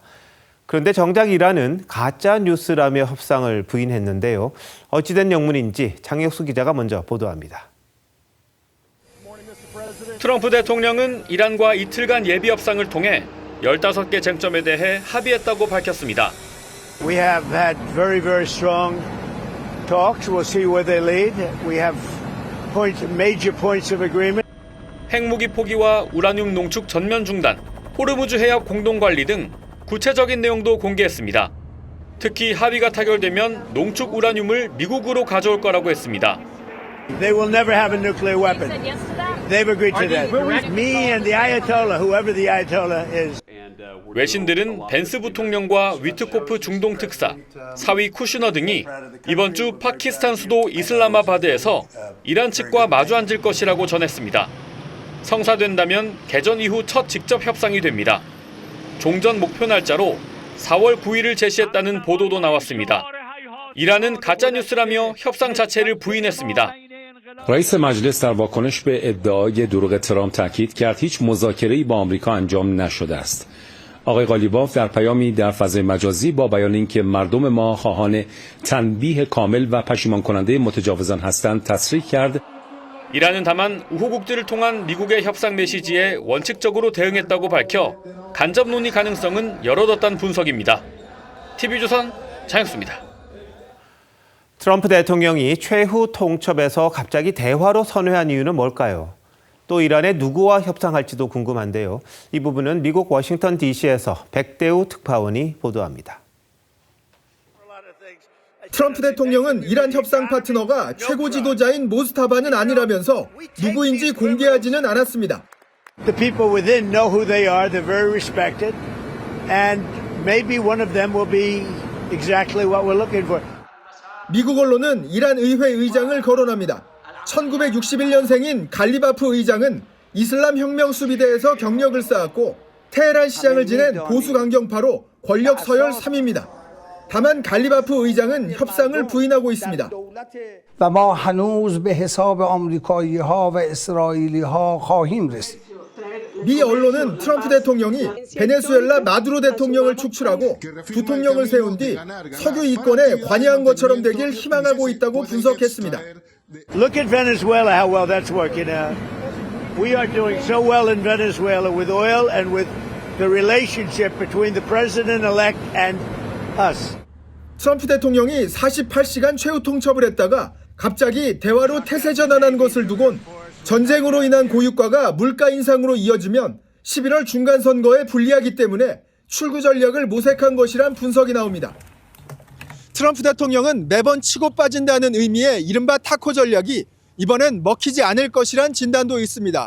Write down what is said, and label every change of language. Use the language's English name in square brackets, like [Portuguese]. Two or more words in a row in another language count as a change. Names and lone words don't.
[Korean] 그런데 정작 이란은 가짜 뉴스라며 협상을 부인했는데요. 어찌된 영문인지 장혁수 기자가 먼저 보도합니다. 트럼프 대통령은 이란과 이틀간 예비 협상을 통해 15개 쟁점에 대해 합의했다고 밝혔습니다. [English] We have had very strong talks. We'll see where they lead. We have major points of agreement. [Korean] 핵무기 포기와 우라늄 농축 전면 중단, 호르무즈 해협 공동 관리 등 구체적인 내용도 공개했습니다. 특히 합의가 타결되면 농축 우라늄을 미국으로 가져올 거라고 했습니다. [English] They will never have a nuclear weapon. They've agreed to that. Me and the Ayatollah, whoever the Ayatollah is. [Korean] 외신들은 벤스 부통령과 위트코프 중동 특사, 사위 쿠슈너 등이 이번 주 파키스탄 수도 이슬라마바드에서 이란 측과 마주 앉을 것이라고 전했습니다. 성사된다면 개전 이후 첫 직접 협상이 됩니다. 종전 목표 날짜로 4월 9일을 제시했다는 보도도 나왔습니다. 이란은 가짜뉴스라며 협상 자체를 부인했습니다. [Persian] رئیس مجلس در واکنش به ادعای دروغ ترامپ تاکید کرد هیچ مذاکره‌ای با آمریکا انجام نشده است. آقای قالیباف در پیامی در فضای مجازی با بیان اینکه مردم ما خواهان تنبیه کامل و پشیمان کننده متجاوزان هستند تصریح کرد. [Korean] 이란은 다만 우호국들을 통한 미국의 협상 메시지에 원칙적으로 대응했다고 밝혀 간접 논의 가능성은 열어뒀다는 분석입니다. TV조선 장혁수입니다. 트럼프 대통령이 최후 통첩에서 갑자기 대화로 선회한 이유는 뭘까요? 또 이란에 누구와 협상할지도 궁금한데요. 이 부분은 미국 워싱턴 DC에서 백대우 특파원이 보도합니다. 트럼프 대통령은 이란 협상 파트너가 최고 지도자인 모스타바는 아니라면서 누구인지 공개하지는 않았습니다. [English] The people within know who they are. They're very respected. And maybe one of them will be exactly what we're looking for. [Korean] 미국 언론은 이란 의회 의장을 거론합니다. 1961년생인 갈리바프 의장은 이슬람 혁명 수비대에서 경력을 쌓았고 테헤란 시장을 지낸 보수 강경파로 권력 서열 3위입니다. 다만 갈리바프 의장은 협상을 부인하고 있습니다. [Persian] و ما هنوز به حساب آمریکایی‌ها و اسرائیلی‌ها خواهیم رسید. [Korean] 미 언론은 트럼프 대통령이 베네수엘라 마두로 대통령을 축출하고 부통령을 세운 뒤 석유 이권에 관여한 것처럼 되길 희망하고 있다고 분석했습니다. [English] Look at Venezuela, how well that's working out. We are doing so well in Venezuela with oil and with the relationship between the president-elect and us. [Korean] 트럼프 대통령이 48시간 최후 통첩을 했다가 갑자기 대화로 태세 전환한 것을 두곤 전쟁으로 인한 고유가가 물가 인상으로 이어지면 11월 중간선거에 불리하기 때문에 출구 전략을 모색한 것이란 분석이 나옵니다. 트럼프 대통령은 매번 치고 빠진다는 의미의 이른바 타코 전략이 이번엔 먹히지 않을 것이란 진단도 있습니다.